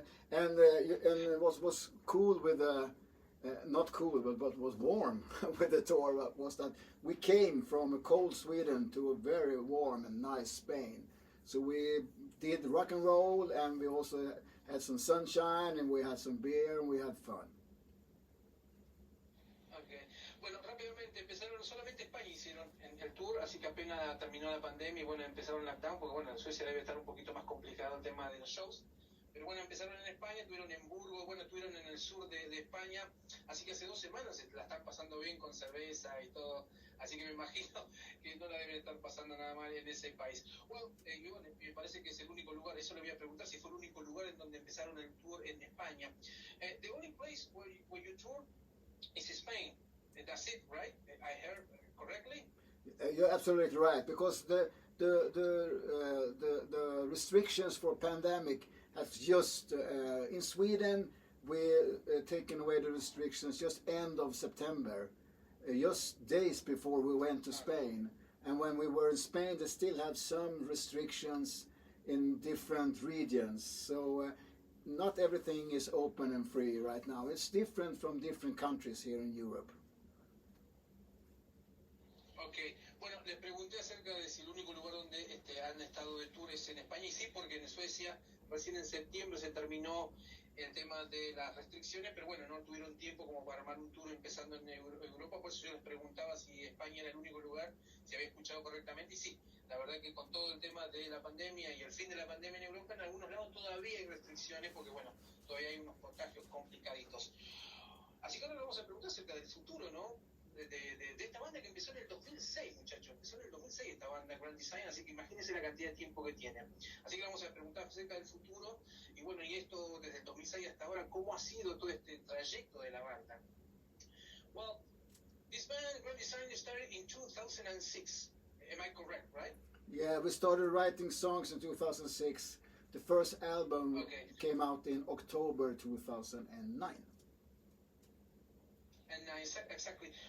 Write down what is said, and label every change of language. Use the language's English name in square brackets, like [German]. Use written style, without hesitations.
[English] And what was cool with not cool, but what was warm with the tour was that we came from a cold Sweden to a very warm and nice Spain. So we did rock and roll, and we also had some sunshine, and we had some beer, and we had fun. Okay. [Spanish] Bueno, rápidamente empezaron, solamente España hicieron en el tour, así que apenas terminó la pandemia y bueno, empezaron lockdown, porque bueno, en Suecia debe estar un poquito más complicado el tema de los shows. Pero bueno, empezaron en España, estuvieron en Burgos, bueno, estuvieron en el sur de España, así que hace 2 semanas la están pasando bien con cerveza y todo, así que me imagino que no la deben estar pasando nada mal en ese país. Bueno, me parece que es el único lugar, eso le voy a preguntar si fue el único lugar en donde empezaron el tour en España. [English] The only place where you tour is Spain, that's it, right? I heard correctly? You're absolutely right, because the restrictions for pandemic has just in Sweden we're taking away the restrictions just end of September, just days before we went to Spain. And when we were in Spain, they still have some restrictions in different regions. So not everything is open and free right now. It's different from different countries here in Europe. Okay. [Spanish] Bueno, les pregunté acerca de si el único lugar donde han estado de tour es en España, y sí, porque en Suecia recién en septiembre se terminó el tema de las restricciones, pero bueno, no tuvieron tiempo como para armar un tour empezando en Europa, por eso yo les preguntaba si España era el único lugar, si había escuchado correctamente, y sí, La verdad que con todo el tema de la pandemia y el fin de la pandemia en Europa, en algunos lados todavía hay restricciones porque, bueno, todavía hay unos contagios complicaditos. Así que ahora le vamos a preguntar acerca del futuro, ¿no? De esta banda que empezó en el 2006, muchachos. Empezó en el 2006 esta banda Grand Design, así que imagínense la cantidad de tiempo que tiene. Así que le vamos a preguntar acerca del futuro y bueno, y esto desde el 2006 hasta ahora, ¿cómo ha sido todo este trayecto de la banda? [English] Well, this band Grand Design started in 2006. Am I correct, right? Yeah, we started writing songs in 2006. The first album came out in October 2009. And exactly.